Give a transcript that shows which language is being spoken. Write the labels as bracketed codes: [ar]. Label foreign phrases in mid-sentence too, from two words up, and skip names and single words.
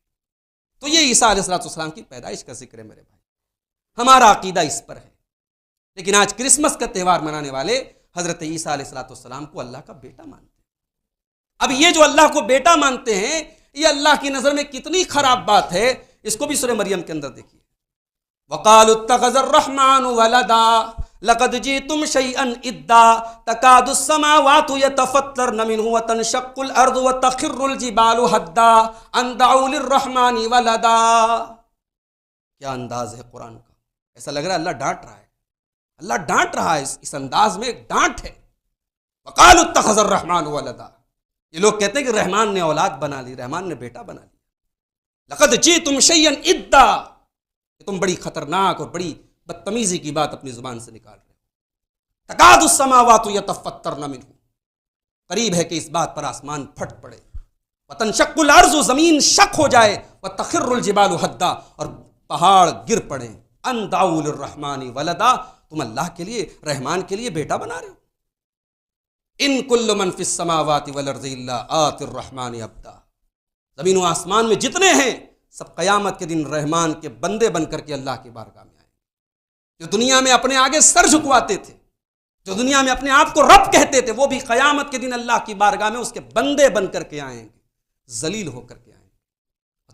[hi] तो ये ईसा अलैहिस्सलाम की पैदाइश का जिक्र है मेरे भाई, हमारा अकीदा इस पर है। लेकिन आज क्रिसमस का त्यौहार मनाने वाले हजरत ईसा अलैहिस्सलाम को अल्लाह का बेटा मानते हैं। अब ये जो अल्लाह को बेटा मानते हैं, ये अल्लाह की नजर में कितनी खराब बात है, इसको भी सूरह मरियम के अंदर देखिए। [ar] وقالوا اتخذ الرحمن ولدا لقد جئتم شيئا إدا تكاد السماوات يتفطرن منه وتنشق الأرض وتخر الجبال هدا أن دعوا للرحمن ولدا. [hi] क्या अंदाज है कुरान का, ऐसा लग रहा है अल्लाह डांट रहा है, अल्लाह डांट रहा है। इस अंदाज में एक डांट है। [ar] وقالوا اتخذ الرحمن ولدا, [hi] ये लोग कहते हैं कि रहमान ने औलाद बना ली, रहमान ने बेटा बना लिया। [ar] لقد جئتم شيئا إدا, [hi] तुम बड़ी खतरनाक और बड़ी बदतमीजी की बात अपनी जुबान से निकाल रहे हो। [ar] تكاد السماوات يتفطرن منه, [hi] करीब है कि इस बात पर आसमान फट पड़े। [ar] وتنشق الأرض, [hi] जमीन शक हो जाए। [ar] وتخر الجبال هدا, [hi] और पहाड़ गिर पड़े। [ar] أن دعوا للرحمن ولدا, [hi] तुम अल्लाह के लिए, रहमान के लिए बेटा बना रहे हो। [ar] إن كل من في السماوات والأرض إلا آتي الرحمن عبدا, [hi] जमीन व आसमान में जितने हैं सब क़यामत के दिन रहमान के बंदे बनकर के अल्लाह की बारगाह में आएंगे। जो दुनिया में अपने आगे सर झुकवाते थे, जो दुनिया में अपने आप को रब कहते थे, वो भी क़यामत के दिन अल्लाह की बारगाह में उसके बंदे बनकर के आएंगे, जलील होकर के आएंगे।